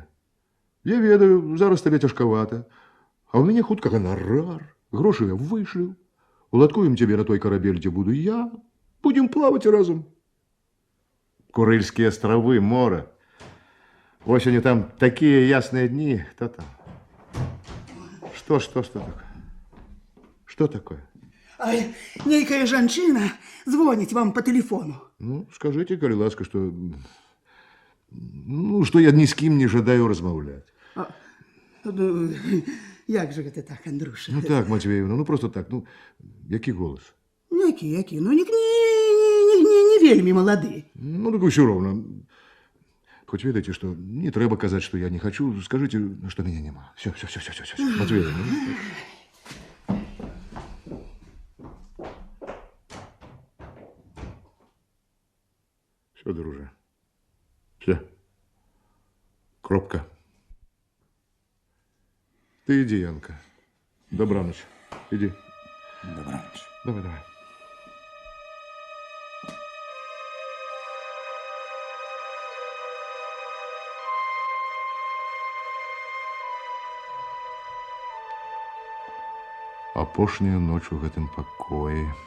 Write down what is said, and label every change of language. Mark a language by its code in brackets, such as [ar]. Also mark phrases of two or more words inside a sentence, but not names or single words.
[be] Я ведаю, зараз табе цяжкавата, а ў мяне хутка ганарар, грошы я вышлю, уладкуем цябе на той карабель, дзе буду я, будзем плаваць разам. Курыльскія астравы, мора. Осенью там такія ясныя дні, то там. [ru] Что такое? Что такое? [be] Ай, нейкая жанчына звоніць вам [ru] по телефону. Ну, скажите, [be] калі ласка, [ru] что... Ну, что я ни с кем [be] не жадаю размаўляць. Ну, як же гэта так, Андруша? [ru] Ну так, Матвеевна, ну просто так, ну, [be] які голос? Які, ну не вельмі малады. Ну, так усё роўна. Хоть ведаеце, что не трэба казаць, [ru] что я не хочу, скажите, что меня нема. Все, Матвеевна. Все, друже. [be] Все. Кропка. [ru] Ты иди, [be] Янка. Добраніч. Иди. Добраніч. [ru] Давай. [be] Апошняя ноч у гэтым пакоі.